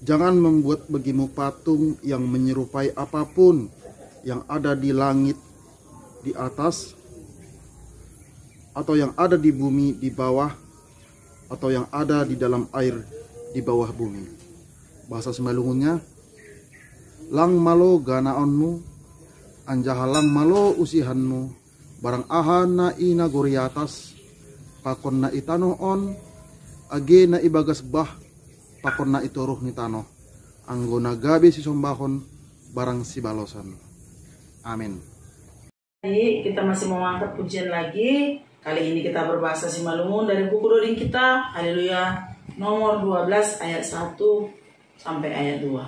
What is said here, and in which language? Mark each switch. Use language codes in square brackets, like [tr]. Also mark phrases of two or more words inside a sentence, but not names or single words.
[id] Jangan membuat bagimu patung yang menyerupai apapun yang ada di langit di atas, atau yang ada di bumi di bawah, atau yang ada di dalam air di bawah bumi. Bahasa Semalungunnya, [bts] lang malo ganaonmu, anjahalang malo usihanmu, barang aha na ina goriatas, pakon na itanoon, age na ibagas bah, pakon na ituruh ni tanoh, anggo na gabi si sombahon, barang si balosan. [id] Amin. Jadi kita masih mau angkat pujian lagi. Kali ini kita berbahasa Simalungun dari buku Doding kita. Haleluya. Nomor 12 ayat 1 sampai ayat 2.